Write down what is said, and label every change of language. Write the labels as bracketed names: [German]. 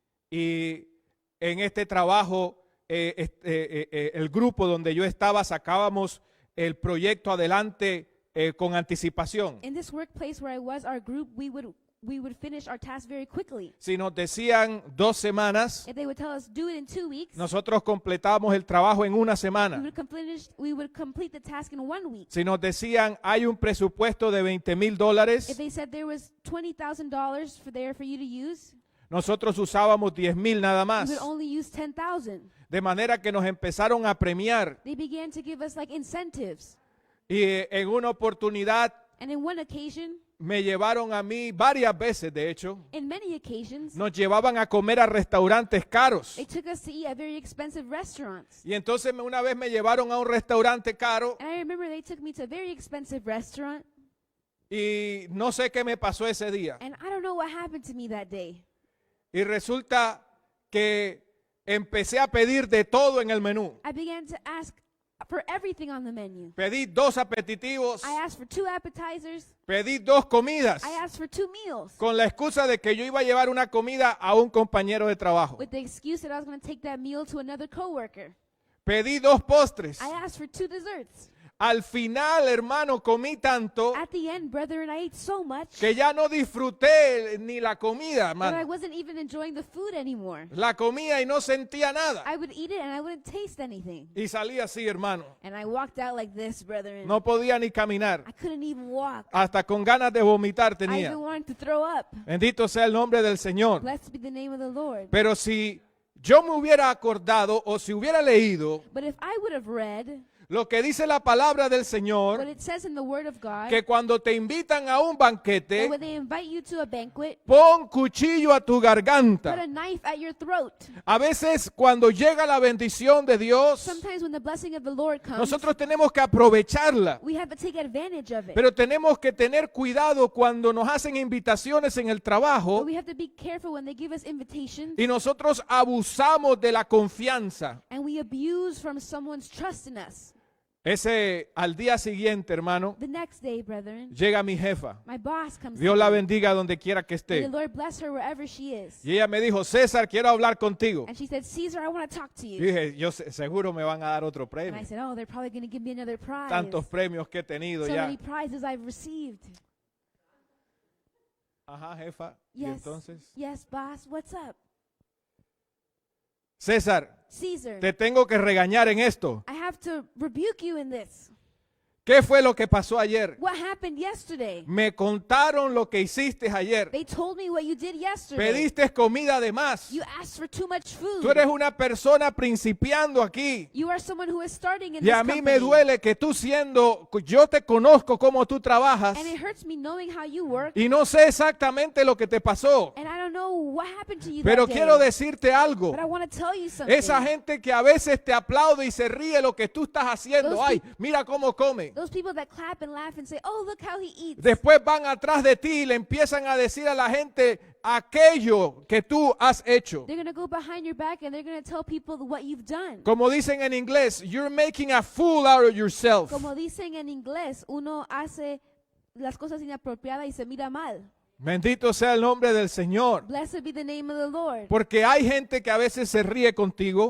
[Spanish] y en este trabajo el grupo donde yo estaba sacábamos el proyecto adelante con anticipación. [English] in this workplace where I was, our group, we would finish our task very quickly. [Spanish] Si nos decían 2 semanas, [English] If they would tell us do it in 2 weeks, [Spanish] nosotros completábamos el trabajo en una semana. [English] we would complete the task in 1 week. [Spanish] Si nos decían hay un presupuesto de $20,000, [English] If they said there was $20,000 for you to use, [Spanish] nosotros usábamos 10,000 nada [English] we [Spanish] más. [English] would only use 10,000. [Spanish] De manera que nos empezaron a premiar [English] They began to give us like incentives. [Spanish] y en una oportunidad [English] And in one occasion, [Spanish] me llevaron a mí varias veces, de hecho, [English] In many occasions, [Spanish] nos llevaban a comer a restaurantes caros. [English] they took us to eat at very expensive restaurants. [Spanish] Y entonces una vez me llevaron a un restaurante caro [English] And I remember they took me to a very expensive restaurant, [Spanish] y no sé qué me pasó ese día. [English] and I don't know what happened to me that day. [Spanish] Y resulta que empecé a pedir de todo en el menú. [English] I began to ask for everything on the menu. [Spanish] Pedí 2 apetitivos, [English] I asked for 2 appetizers. [Spanish] pedí 2 comidas, [English] I asked for 2 meals [Spanish] con la excusa de que yo iba a llevar una comida a un compañero de trabajo. [English] with the excuse that I was going to take that meal to another coworker. [Spanish] Pedí 2 postres. [English] I asked for 2 desserts. [Spanish] Al final, hermano, comí tanto [English] At the end, brethren, I ate so much [Spanish] que ya no disfruté ni la comida, [English] that I [Spanish] hermano. [English] wasn't even enjoying the food anymore. [Spanish] La comía y no sentía nada. [English] I would eat it and I wouldn't taste anything. [Spanish] Y salí así, hermano. [English] And I walked out like this, brethren. [Spanish] No podía ni caminar. [English] I couldn't even walk. [Spanish] Hasta con ganas de vomitar [English] I [Spanish] tenía. [English] even wanted to throw up. [Spanish] Bendito sea el nombre del Señor. [English] Blessed be the name of the Lord. [Spanish] Pero si yo me hubiera acordado o si hubiera leído [English] But if I would have read [Spanish] lo que dice la palabra del [English] what [Spanish] Señor, [English] it says in the Word of God, [Spanish] que cuando te invitan a un [English] that [Spanish] banquete, [English] when they invite you to a banquet, [Spanish] pon cuchillo a tu [English] put [Spanish] garganta. [English] a knife at your throat. [Spanish] A veces cuando llega la bendición de Dios, [English] Sometimes when the blessing of the Lord comes, [Spanish] nosotros tenemos que aprovecharla. [English] we have to take advantage of it. [Spanish] Pero tenemos que tener cuidado cuando nos hacen invitaciones en el trabajo [English] But we have to be careful when they give us invitations [Spanish] y nosotros abusamos de la confianza. [English] and we abuse from someone's trust in us. [Spanish] Al día siguiente, hermano, [English] The next day, brethren, [Spanish] llega mi jefa. [English] my boss comes [Spanish] Dios [English] to [Spanish] la [English] me. [Spanish] bendiga donde quiera que [English] May the [Spanish] esté. [English] Lord bless her wherever she is. [Spanish] Y ella me dijo, César, quiero hablar contigo. [English] And she said, Caesar, I want to talk to [Spanish] Y [English] you. [Spanish] dije, seguro me van a dar otro [English] And I [Spanish] premio. [English] said, oh, they're probably going to give me another prize. [Spanish] Tantos premios que he tenido [English] So [Spanish] ya. [English] many prizes I've received. [Spanish] Ajá, jefa. Y [English] Yes, [Spanish] entonces, [English] yes, boss, what's up? [Spanish] César, [English] Caesar, [Spanish] te tengo que regañar en esto. [English] I have to rebuke you in this. [Spanish] ¿Qué fue lo que pasó ayer? [English] What happened yesterday? [Spanish] Me contaron lo que hiciste ayer. [English] They told me what you did yesterday. [Spanish] Pediste comida de más. [English] You asked for too much food. [Spanish] Tú eres una persona principiando aquí. [English] You are someone who is starting in [Spanish] Y [English] this [Spanish] a mí [English] company. [Spanish] me duele que tú yo te conozco cómo tú trabajas [English] And it hurts me knowing how you work. [Spanish] y no sé exactamente lo que te pasó. [English] And I don't know what happened to you [Spanish] Pero [English] that day. [Spanish] quiero decirte algo. [English] But I want to tell you something. [Spanish] Esa gente que a veces te aplaude y se ríe lo que tú estás haciendo. [English] Those [Spanish] Ay, mira cómo come. [English] Those people that clap and laugh and say, oh, look how he eats. [Spanish] Después van atrás de ti y le empiezan a decir a la gente aquello que tú has hecho. [English] They're going to go behind your back and they're going to tell people what you've done. [Spanish] Como dicen en inglés, [English] you're making a fool out of yourself. [Spanish] Como dicen en inglés, uno hace las cosas inapropiadas y se mira mal. Bendito sea el nombre del Señor. [English] Blessed be the name of the Lord. [Spanish] Porque hay gente que a veces se ríe contigo.